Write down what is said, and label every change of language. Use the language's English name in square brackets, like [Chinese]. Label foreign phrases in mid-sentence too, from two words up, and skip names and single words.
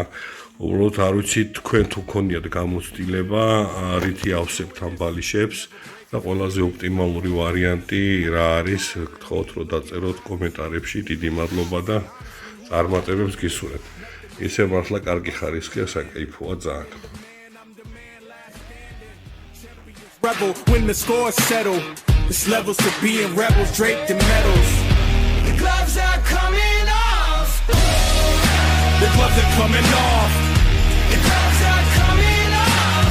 [Georgian] უბრალოდ არ ვიცი თქვენ თუ გქონიათ გამოცდილება, რითი ავსებთ ამ ბალიშებს. და ყველაზე ოპტიმალური ვარიანტი რა არის, გთხოვთ რომ დაწეროთ კომენტარებში, დიდი მადლობა და წარმატებებს გისურვებთ. ისე მართლა კარგი ხარისხია, საკაიფოა ძალიან. [English] Rebel when the score settle. It's levels to being rebels draped in medals. The gloves are coming off. The gloves are coming off. The gloves are coming off.